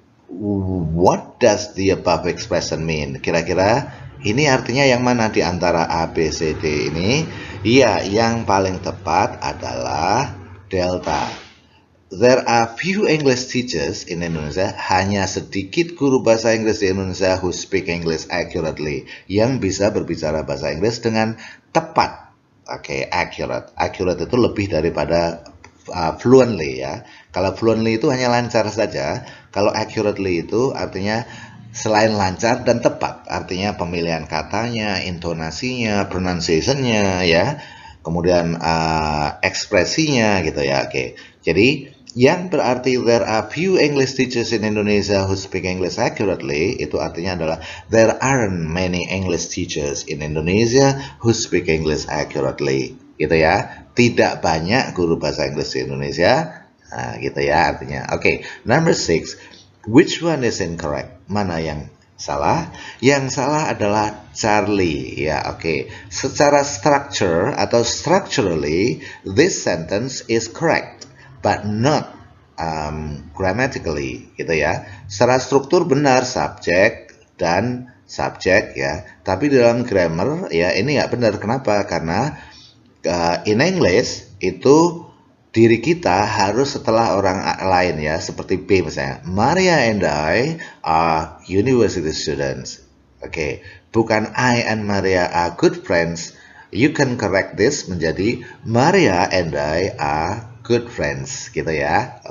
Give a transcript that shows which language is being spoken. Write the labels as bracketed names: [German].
[English] What does the above expression mean? [Indonesian] Kira-kira ini artinya yang mana di antara A, B, C, D ini? Iya, yang paling tepat adalah delta. [English] There are few English teachers in Indonesia, [Indonesian] hanya sedikit guru bahasa Inggris di Indonesia [English] who speak English accurately, [Indonesian] yang bisa berbicara bahasa Inggris dengan tepat. Oke, accurate. Accurate itu lebih daripada fluently ya. Kalau fluently itu hanya lancar saja. Kalau accurately itu artinya selain lancar dan tepat. Artinya pemilihan katanya, intonasinya, pronunciation-nya ya. Kemudian ekspresinya gitu ya. Oke. Jadi yang berarti [English] there are few English teachers in Indonesia who speak English accurately, [Indonesian] itu artinya adalah [English] there aren't many English teachers in Indonesia who speak English accurately, [Indonesian] gitu ya. Tidak banyak guru bahasa Inggris di Indonesia, nah, gitu ya artinya. [English] Oke, number 6, which one is incorrect? [Indonesian] Mana yang salah? Yang salah adalah Charlie, ya. Oke. Secara [English] structure atau structurally, this sentence is correct, but not grammatically, [Indonesian] gitu ya. Secara struktur benar subjek dan subjek ya, tapi dalam grammar ya ini nggak benar. Kenapa? Karena [English] in English [Indonesian] itu diri kita harus setelah orang lain ya, seperti B misalnya. [English] Maria and I are university students. [Indonesian] Oke, bukan [English] I and Maria are good friends. You can correct this [Indonesian] menjadi [English] Maria and I are good friends, [Indonesian] gitu ya.